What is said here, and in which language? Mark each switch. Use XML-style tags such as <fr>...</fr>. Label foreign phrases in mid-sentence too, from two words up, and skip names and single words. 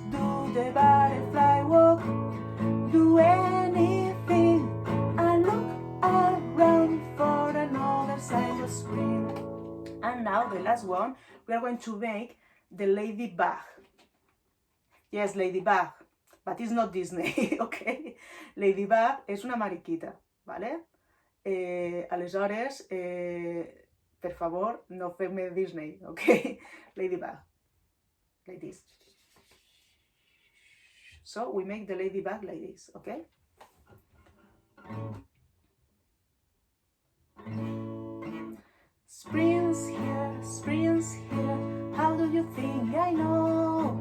<en>Do the butterfly walk, do anything, and look around for another sign of spring. And now the last one, we are going to make the ladybug. Yes, ladybug, but it's not Disney, okay?</en> <ca>Ladybug és</ca> <es>una mariquita, ¿vale?</es> <ca>Aleshores, per favor, no fem-me Disney, okay?</ca> <en>Ladybug, like this. So we make the ladybug like this, okay? Spring's here, how do you think I know?</en>